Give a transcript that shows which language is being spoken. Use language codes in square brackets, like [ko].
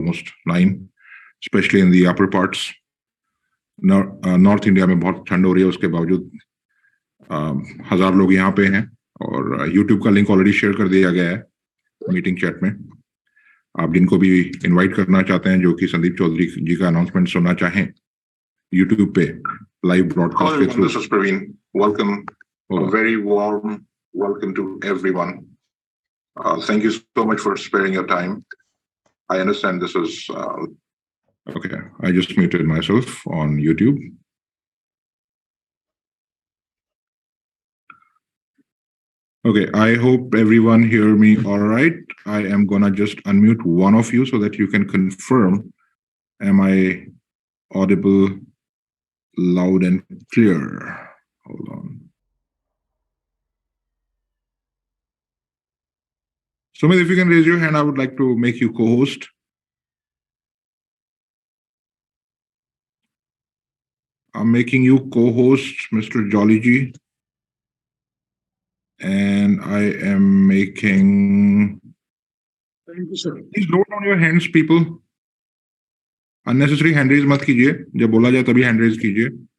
[en] almost 9, especially in the upper parts. [hi] North India में बहुत ठंड हो रही है, उसके बावजूद 1000 लोग यहाँ पे हैं और यूट्यूब का लिंक ऑलरेडी शेयर कर दिया गया है मीटिंग चैट में। आप जिनको भी इनवाइट करना चाहते हैं, जो कि संदीप चौधरी जी का अनाउंसमेंट सुनना चाहें यूट्यूब पे लाइव ब्रॉडकास्ट के through. [en] This is Praveen. Welcome. A very warm welcome to everyone. Thank you so much for sparing your time. I understand this is okay. I just muted myself on YouTube. Okay, I hope everyone hear me all right. I am gonna just unmute one of you so that you can confirm, am I audible loud and clear? Hold on. Sumit, if you can raise your hand, I would like to make you co-host. I'm making you co-host, Mr. Jolly Ji. And I am making... Thank you, sir. Please note down your hands, people. Unnecessary hand raise [hi] मत कीजिए, जब बोला जाए तभी hand raise कीजिए.